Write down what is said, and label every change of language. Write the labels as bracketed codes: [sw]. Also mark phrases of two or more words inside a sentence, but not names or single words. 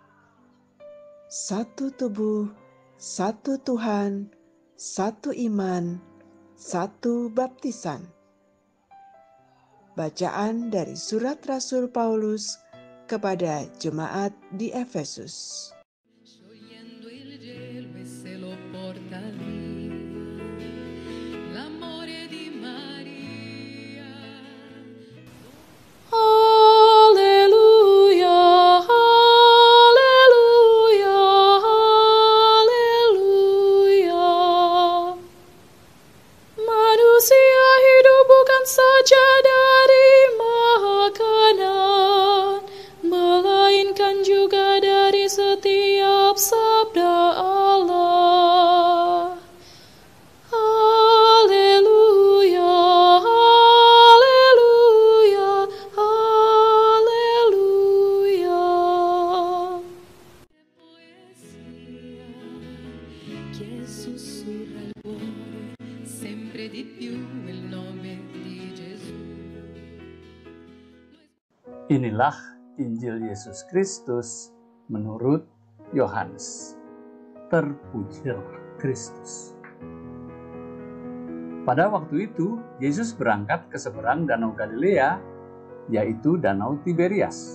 [id] Satu tubuh, satu Tuhan, satu iman, satu baptisan. Bacaan dari surat Rasul Paulus kepada jemaat di Efesus. [it] Sciogliendo il gelo e se lo porta via l'amore di Maria. Alleluia, alleluia, alleluia. [id] Manusia hidup bukan saja dari makanan, melainkan juga dari setiap sabda Allah. Haleluya, haleluya, haleluya. [it] Poesia che sussurra il cuore sempre di più il nome di Gesù. [id] Inilah Injil Yesus Kristus menurut Yohanes. Terpujilah Kristus. Pada waktu itu, Yesus berangkat ke seberang Danau Galilea, yaitu Danau Tiberias.